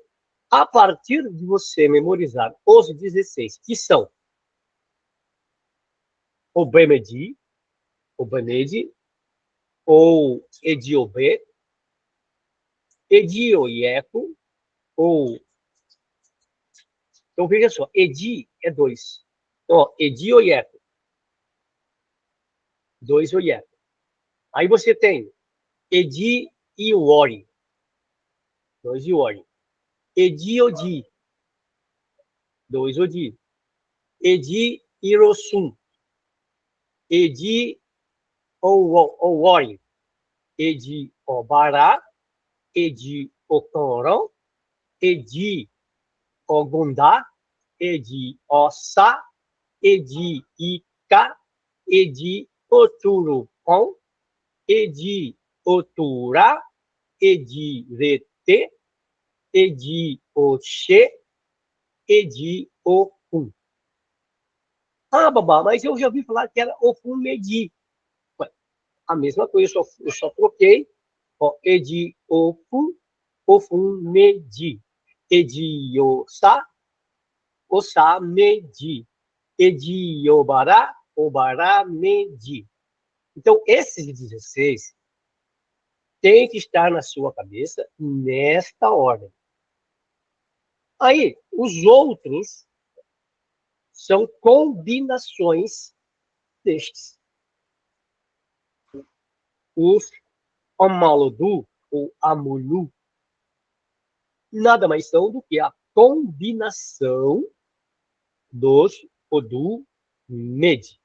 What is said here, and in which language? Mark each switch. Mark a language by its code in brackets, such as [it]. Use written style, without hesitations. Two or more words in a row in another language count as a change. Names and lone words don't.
[pt] A partir de você memorizar os 16, que são Obemedi, Obemedi, ou Ediobe, Edioieco, ou... Então, veja só, Edi é 2. Então, Edioieco, 2 Oieco. Aí você tem Edi e Ori, 2 Iori. Ediodi, 2 Odi. Edi Irosum, Edi Owori, Edi Obara, Edi Okanron, Edi Ogundá, Edi Ossa, Edi Ika, Edi Oturupon, Edi Otura, Edi Rete, Edi Oxê, Edi Okun. Ah, babá, mas eu já ouvi falar que era Okun Medi. A mesma coisa, eu só troquei. Ó, Edi Okun, Ofun Medi. Edi Osa, Osa Medi. Edi Obará, Obará Medi. Então, esses 16 tem que estar na sua cabeça nesta ordem. Aí, os outros são combinações destes. Os Amalodu ou Amulu nada mais são do que a combinação dos Odu Med.